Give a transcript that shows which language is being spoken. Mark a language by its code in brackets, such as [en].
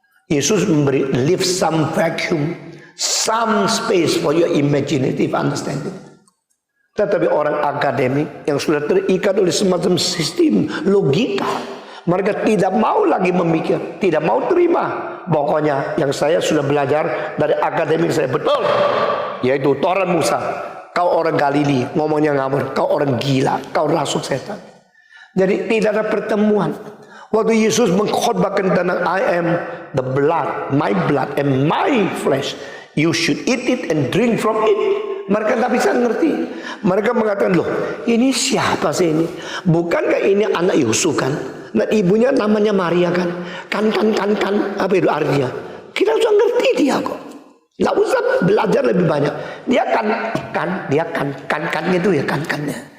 [id] Yesus memberi [en] leave some vacuum, some space for your imaginative understanding. [id] Tetapi orang akademik yang sudah terikat oleh semacam sistem logika, mereka tidak mau lagi memikir, tidak mau terima. Pokoknya yang saya sudah belajar dari akademik saya betul, yaitu Torah Musa. Kau orang Galili, ngomongnya ngawur, kau orang gila, kau rasuk setan. Jadi tidak ada pertemuan. Waktu Yesus mengkhotbahkan tentang [en] I am the blood and my flesh, you should eat it and drink from it. [id] Mereka tak bisa ngerti. Mereka mengatakan, loh ini siapa sih ini? Bukankah ini anak Yusuf kan? Dan ibunya namanya Maria kan? Kan, apa itu artinya? Kita sudah ngerti dia kok. Nggak usah belajar lebih banyak. Dia kan itu ya kan-kannya.